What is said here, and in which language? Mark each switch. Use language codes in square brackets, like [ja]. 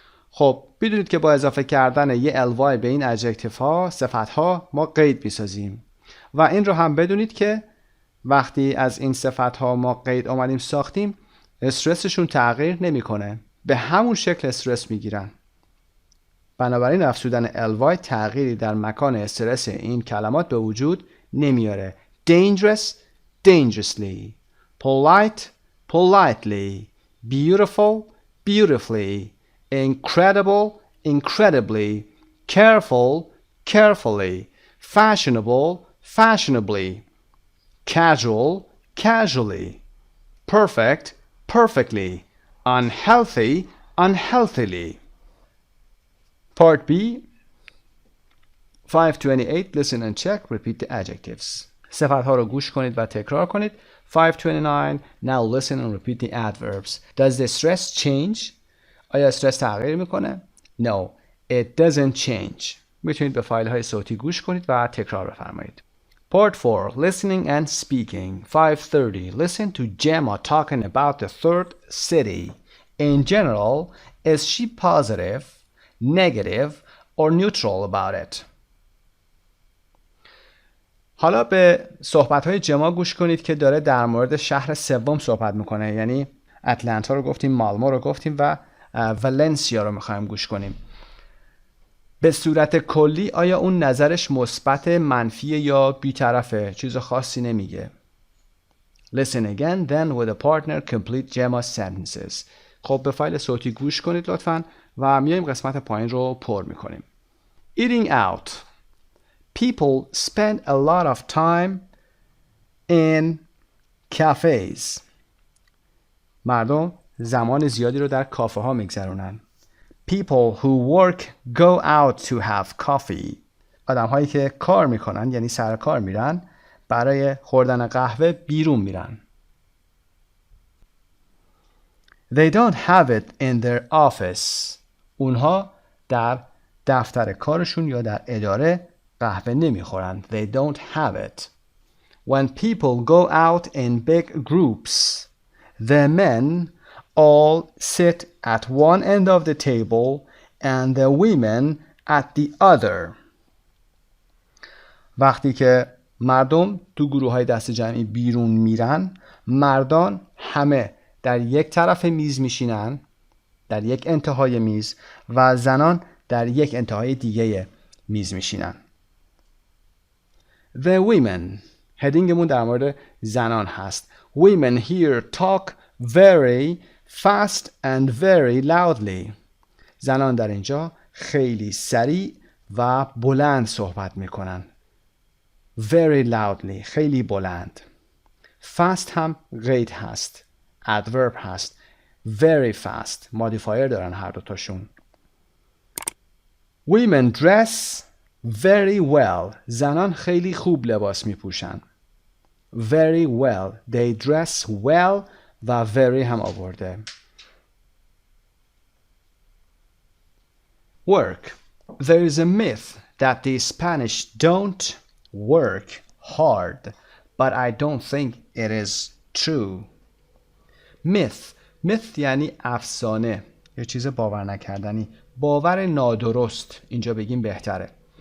[fa] خب بدونید که با اضافه کردن یه ly به این adjective ها صفت ها ما قید میسازیم و این رو هم بدونید که وقتی از این صفت ها ما قید آمدیم ساختیم استرسشون تغییر نمیکنه. به همون شکل استرس میگیرن. بنابراین افزودن ly تغییری در مکان استرس این کلمات به وجود نمیاره. [en] dangerous dangerously. polite politely. beautiful beautifully. incredible incredibly. careful carefully. fashionable fashionably. casual casually. perfect perfectly. unhealthy unhealthily. Part B 528 listen and check repeat the adjectives. [fa] صفت ها رو گوش کنید و تکرار کنید. [en] 529 now listen and repeat the adverbs. Does the stress change? [fa] آیا استرس تغییر میکنه؟ [en] No, it doesn't change. [fa] میتونید به فایل های صوتی گوش کنید و تکرار بفرمایید. [en] Part 4 listening and speaking. 530 listen to Gemma talking about the third city. In general, is she positive, negative, or neutral about it? [fa] حالا به صحبت‌های جما گوش کنید که داره در مورد شهر سوم صحبت میکنه. یعنی اتلانتا رو گفتیم، مالمو رو گفتیم و ولنسیا رو میخوایم گوش کنیم. به صورت کلی آیا اون نظرش مثبت، منفی یا بی‌طرفه؟ چیز خاصی نمیگه. [en] Listen again, then with a partner complete Gemma's sentences. [fa] خب به فایل صوتی گوش کنید لطفاً و میایم قسمت پایین رو پر میکنیم. [en] Eating out. People spend a lot of time in cafes. [fa] مردم زمان زیادی رو در کافه ها میگذرونن. [en] People who work go out to have coffee. [fa] آدم هایی که کار میکنن یعنی سر کار میرن برای خوردن قهوه بیرون میرن. [en] They don't have it in their office. [fa] اونها در دفتر کارشون یا در اداره قهوه نمیخورن. [en] They don't have it. When people go out in big groups, the men all sit at one end of the table and the women at the other. [fa] وقتی که مردم تو گروه‌های دست جمعی بیرون میرن، مردان همه در یک طرف میز میشینن، در یک انتهای میز، و زنان در یک انتهای دیگه میز میشینن. [en] The women. [fa] هدینگمون در مورد زنان هست. [en] Women here talk very fast and very loudly. [fa] زنان در اینجا خیلی سریع و بلند صحبت میکنن. [en] Very loudly. [fa] خیلی بلند. fast هم قید هست. adverb هست. very fast مودیفایر دارن هر دوتاشون. [en] women dress very well. [fa] زنان خیلی خوب لباس می پوشن. [en] very well. they dress well [fa] و very هم آورده. [en] work. There is a myth that the Spanish don't work hard, but I don't think it is true. [fa] myth یعنی افسانه، یه چیز باور نکردنی، باور نادرست اینجا بگیم بهتره.